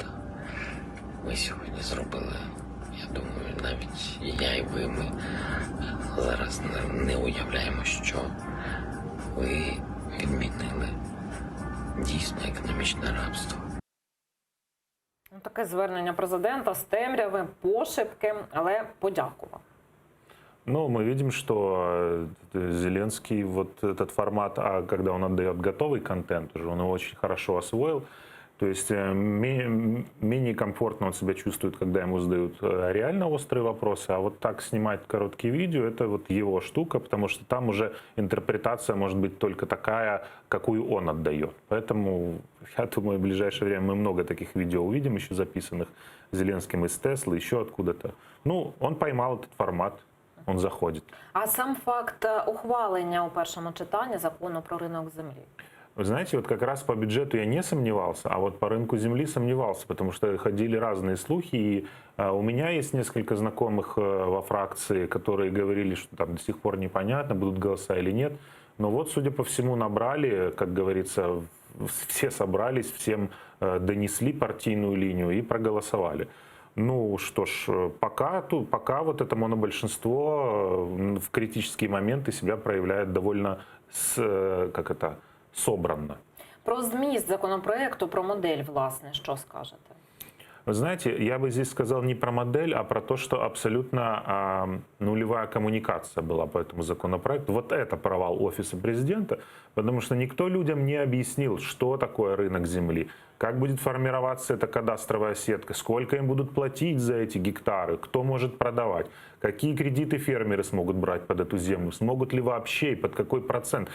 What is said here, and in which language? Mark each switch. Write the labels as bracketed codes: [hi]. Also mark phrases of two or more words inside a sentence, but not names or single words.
[uk] Ми сьогодні зробили, я думаю, навіть і я, і ви, ми зараз не уявляємо, що ви відмінили дійсно економічне рабство. Таке звернення президента з темряви, пошепки, але подякував. [ru] Ну, мы видим, что Зеленский вот этот формат, когда он отдает готовый контент, уже он его очень хорошо освоил. То есть менее комфортно он себя чувствует, когда ему задают реально острые вопросы, а вот так снимать короткие видео, это вот его штука, потому что там уже интерпретация может быть только такая, какую он отдает. Поэтому, я думаю, в ближайшее время мы много таких видео увидим, еще записанных Зеленским из Теслы, еще откуда-то. Ну, он поймал этот формат. Он заходит. [uk] А сам факт ухвалення у першому читанні закону про ринок землі? [ru] Вы знаете, вот как раз по бюджету я не сомневался, а вот по рынку земли сомневался, потому что ходили разные слухи, и у меня есть несколько знакомых во фракции, которые говорили, что там до сих пор непонятно, будут голоса или нет. Но вот, судя по всему, набрали, как говорится, все собрались, всем донесли партийную линию и проголосовали. Ну что ж, пока вот это монобольшинство в критические моменты себя проявляет довольно собранно. [uk] Про зміст законопроекту, про модель, власне, що скажете? [ru] Вы знаете, я бы здесь сказал не про модель, а про то, что абсолютно нулевая коммуникация была по этому законопроекту. Вот это провал Офиса президента, потому что никто людям не объяснил, что такое рынок земли, как будет формироваться эта кадастровая сетка, сколько им будут платить за эти гектары, кто может продавать, какие кредиты фермеры смогут брать под эту землю, смогут ли вообще и под какой процент.